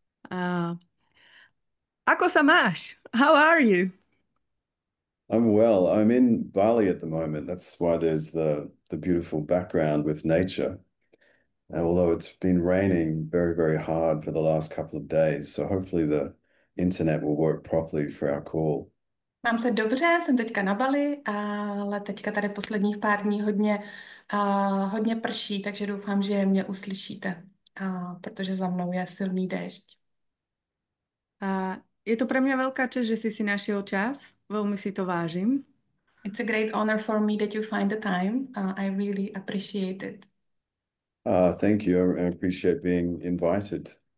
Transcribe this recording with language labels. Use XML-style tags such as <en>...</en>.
<sk>A ako sa máš?</sk> <en>How are you? I'm well. I'm in Bali at the moment. That's why there's the beautiful background with nature. Although it's been raining very, very hard for the last couple of days, so hopefully the internet will work properly for our call.</en> <cs>Mám se dobře, jsem teďka na Bali, ale teďka tady posledních pár dní hodně prší, takže doufám, že mě uslyšíte, protože za mnou je silný déšť.</cs> <sk>A je to pre mňa veľká česť, že si našiel čas. Veľmi si to vážim.</sk> <en>It's a great honor for me that you find the time. I really appreciate it. Thank you. I appreciate being invited.</en>